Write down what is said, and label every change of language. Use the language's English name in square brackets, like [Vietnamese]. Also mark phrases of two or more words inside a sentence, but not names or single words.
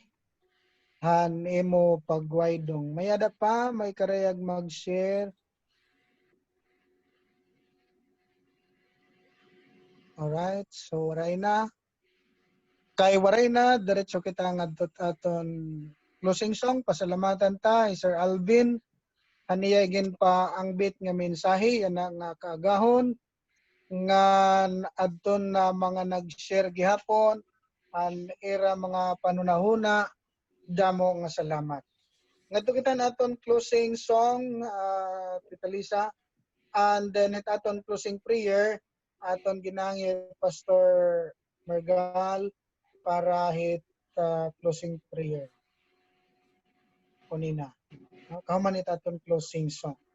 [Waray] Han imo pagwaydong. Mayada pa may karayag mag-share. Alright, so waray na. Kay waray na, diretso kita ngadtot aton [English] closing song. [Waray] Pasalamatan ta Sir Alvin. Haniyagin pa ang bit nga mensahe yan nga kaagahon nga adton na mga nag-share gihapon an era mga panunahuna. Damo nga salamat. Ngadto kita naton [English] closing song, [Waray] Tita Lisa, [English] and then [Waray] aton [English] closing prayer [Waray] aton ginangit Pastor Mergal para hit [English] closing prayer. [Waray] Kunina. Kahuman it aton [English] closing song.